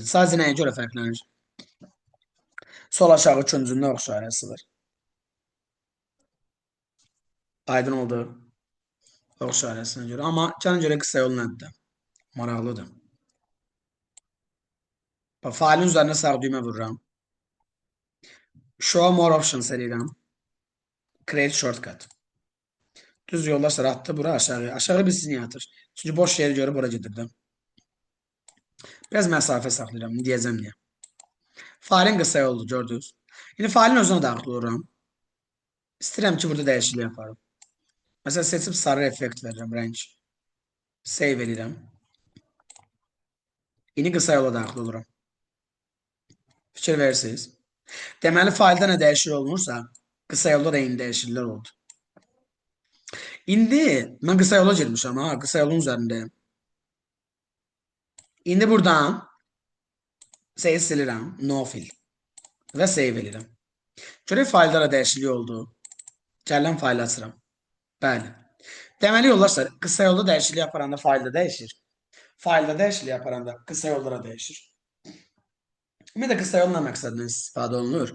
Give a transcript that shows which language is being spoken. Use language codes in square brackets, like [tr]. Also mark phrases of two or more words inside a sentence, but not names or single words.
[az] Sadəcə nəyə görə fərqlənir? Sol aşağı üçüncünün o işarəsi var. Aydın oldu. O işarəsinə görə. Amma gəlin görə qısa yol nədir? Maraqlıdır. Failin üzərinə sağ düymə vururam. [en] Show more options eləyirəm. Create shortcut. [az] Düz yoldaşlar atdı bura aşağı. Aşağı biz niyə atır? Çünki boş yeri görüb bura gedirdim. Biraz məsafə saxlayıram. Deyəcəm niyə. Failin qısa yoldur, gördünüz. İndi failin özünə daxil oluram. İstəyirəm ki, burada dəyişiklik yaparım. Məsələn, seçib sarı effekt verirəm, rəng. Save edirəm. İndi qısa yola daxil oluram. Fikir verirsiniz. Deməli, faildə nə dəyişiklik olunursa, qısa yolda da eyni dəyişikliklər oldu. İndi mən qısa yola girmişəm, qısa yolun üzərindəyim. İndi buradan silirəm, [en] no fill [az] və save edirəm. Görək faildə də dəyişiklik oldu. Gələn faili açıram. Bəli. Deməli, yoldaşlar, qısa yolda dəyişiklik yaparanda faildə dəyişir. Faildə dəyişiklik yaparanda qısa yollara dəyişir. Ümumiyyətlə, qısa yol nə məqsədlə istifadə olunur?